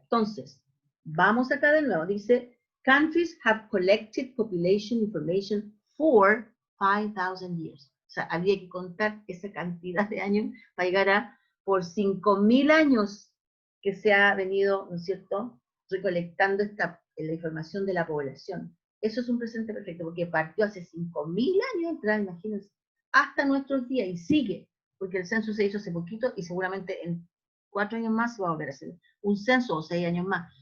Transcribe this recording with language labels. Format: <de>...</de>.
<es>Entonces, vamos acá de nuevo. Dice,</es> <en>countries have collected population information for 5,000 years.</en> <es>O sea, habría que contar esa cantidad de años para llegar a por 5,000 años que se ha venido, ¿no es cierto?, recolectando la información de la población. Eso es un presente perfecto, porque partió hace 5,000 años atrás, imagínense, hasta nuestros días, y sigue, porque el censo se hizo hace poquito, y seguramente en 4 años más se va a volver a hacer un censo, o 6 años más.</es>